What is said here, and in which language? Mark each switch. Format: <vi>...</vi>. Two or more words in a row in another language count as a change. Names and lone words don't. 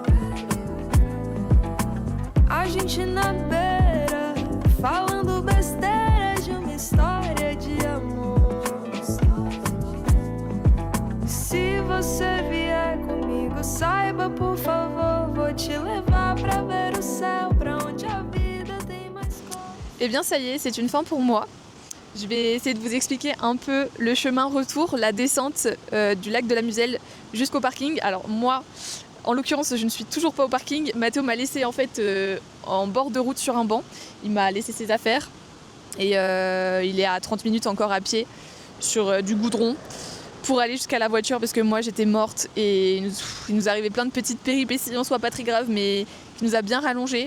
<pt>A gente na beira, falando besteira de uma história de amor. Se você vier comigo, saiba por favor, vou te levar pra ver o céu, pra onde a vida tem mais cor.</pt> <fr>Eh bien ça y est, c'est une fin pour moi. Je vais essayer de vous expliquer un peu le chemin retour, la descente du lac de la Muselle jusqu'au parking. Alors moi, en l'occurrence, je ne suis toujours pas au parking. Mathéo m'a laissé en fait en bord de route sur un banc. Il m'a laissé ses affaires et il est à 30 minutes encore à pied sur du goudron pour aller jusqu'à la voiture parce que moi j'étais morte et il nous arrivait plein de petites péripéties, en soi pas très graves mais qui nous a bien rallongé.</fr>